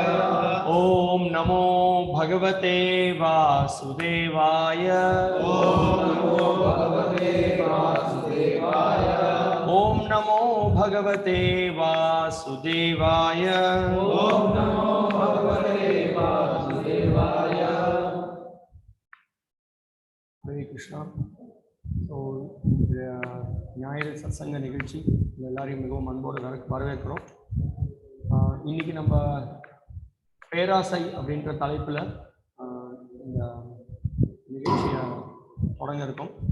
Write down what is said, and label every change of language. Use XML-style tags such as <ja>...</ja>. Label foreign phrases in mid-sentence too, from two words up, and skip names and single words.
<sa>ओम नमो भगवते वासुदेवाय। ओम नमो भगवते वासुदेवाय। ओम नमो भगवते वासुदेवाय। ओम नमो भगवते वासुदेवाय। हरे कृष्णा।</sa> <ta>ஞாயிறு சத்சங்க நிகழ்ச்சி எல்லாரையும் மிகவும் அன்போடு வரவேற்கிறோம். இன்னைக்கு நம்ம பேராசை அப்படின்ற தலைப்பில் இந்த நிகழ்ச்சியை தொடங்க இருக்கோம்.</ta>